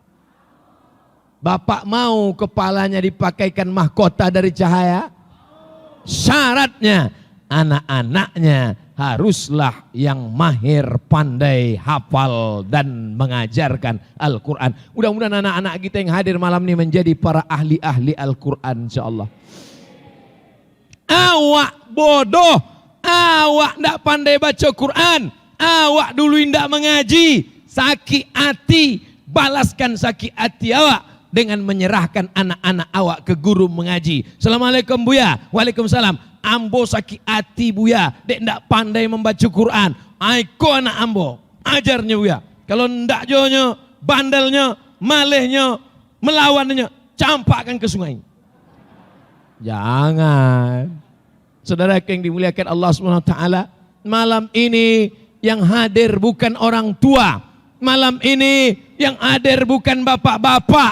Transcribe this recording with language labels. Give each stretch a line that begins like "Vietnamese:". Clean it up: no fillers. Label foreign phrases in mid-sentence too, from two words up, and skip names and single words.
Indonesian: Bapak mau kepalanya dipakaikan mahkota dari cahaya? Syaratnya anak-anaknya haruslah yang mahir, pandai, hafal dan mengajarkan Al-Quran. Mudah-mudahan anak-anak kita yang hadir malam ini menjadi para ahli-ahli Al-Quran insyaallah. Awak bodoh, awak tidak pandai baca Quran, awak dulu tidak mengaji, sakit hati, balaskan sakit hati awak dengan menyerahkan anak-anak awak ke guru mengaji. Assalamualaikum Buya. Waalaikumsalam.
Minangkabau: Ambo sakit hati Buya, dek ndak pandai membaca Quran. Aiko anak ambo, ajarnya Buya. Kalau ndak jonyo,
Indonesian: bandelnya, malehnya, melawannya, campakkan ke sungai. Jangan. Saudara yang dimuliakan Allah SWT, malam ini yang hadir bukan orang tua. Malam ini yang hadir bukan bapak-bapak.